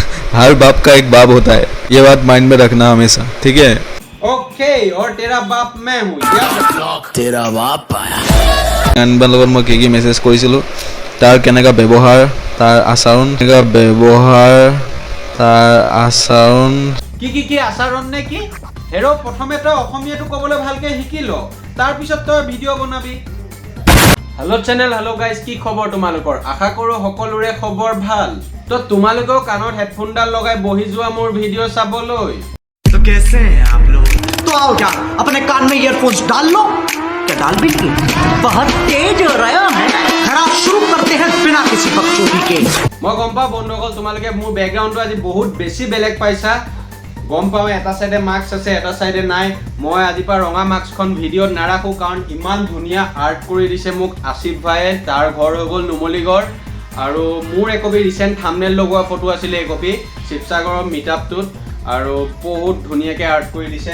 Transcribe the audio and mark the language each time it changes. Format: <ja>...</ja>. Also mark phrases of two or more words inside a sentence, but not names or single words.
<hi>हर बाप का एक बाप होता है, ये बात माइंड में रखना हमेशा, ठीक है। ओके, और तेरा बाप मैं हूँ। तेरा बाप आया</hi> <as>আনবাৰ লগত মই কি মেছেজ কৰিছিলোঁ, তাৰ কেনেকুৱা ব্যৱহাৰ, তাৰ আচৰণ, কি আচৰণ নে কি হেৰ প্ৰথমে তই অসমীয়াটো ক'বলৈ ভালকে শিকি ল, তাৰ পিছত তই ভিডিঅ' বনাবি।</as> <en>hello channel, hello guys,</en> <as>কি খবৰ তোমালোকৰ? আশা কৰোঁ সকলোৰে খবৰ ভাল। তো তোমালোকেও কাণত হেডফোনডাল লগাই বহি যোৱা মোৰ ভিডিঅ' চাবলৈ।</as> <hi>तो कैसे हैं आप लोग? तो आओ क्या अपने कान में ईयरफोन्स डाल लो। क्या डाल भी नहीं? बहुत तेज हो रहा है। खराब शुरू करते हैं बिना किसी बकचोदी के।</hi> <as>মই গম পাওঁ বন্ধুসকল, তোমালোকে মোৰ বেকগ্ৰাউণ্ডটো আজি বহুত বেছি বেলেগ পাইছা। গম পাওঁ এটা চাইডে মাস্ক আছে, এটা চাইডে নাই। মই আজিৰ পৰা ৰঙা মাস্কখন ভিডিঅ'ত নাৰাখোঁ, কাৰণ ইমান ধুনীয়া আৰ্ট কৰি দিছে মোক আছিফ ভাইয়ে। তাৰ ঘৰ হৈ গ'ল নুমলীগড়, আৰু মোৰ একপি ৰিচেণ্ট থাম্বনেইল লগোৱা ফটো আছিলে, একপি শিৱসাগৰৰ মিটআপটোত, আৰু বহুত ধুনীয়াকৈ আৰ্ট কৰি দিছে।</as>